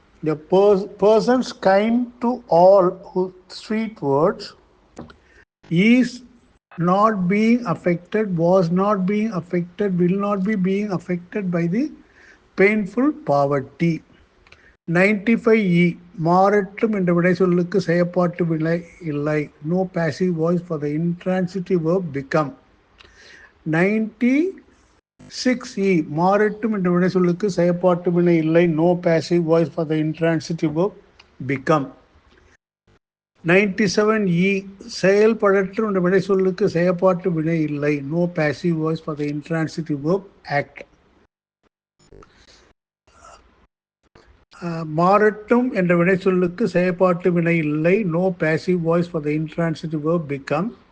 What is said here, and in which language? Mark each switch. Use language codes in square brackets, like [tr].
[en] The persons kind to all with sweet words is not being affected, was not being affected, will not be being affected by the painful poverty. [ta] 95 மாறட்டும் என்ற விடை சொல்லுக்கு செயற்பாட்டு வினை இல்லை. [en] No passive voice for the intransitive verb become. [ta] 96 மாறட்டும் என்ற விடை சொல்லுக்கு செயற்பாட்டு வினை இல்லை. [en] No passive voice for the intransitive verb become. [ta] 97 செயல்படட்டும் என்ற விடை சொல்லுக்கு செயற்பாட்டு வினை இல்லை. [en] No passive voice for the intransitive verb act. [ta] மாறட்டும் என்ற வினை சொல்லுக்கு செயற்பாட்டு வினை இல்லை. [en] No passive voice for the intransitive verb become.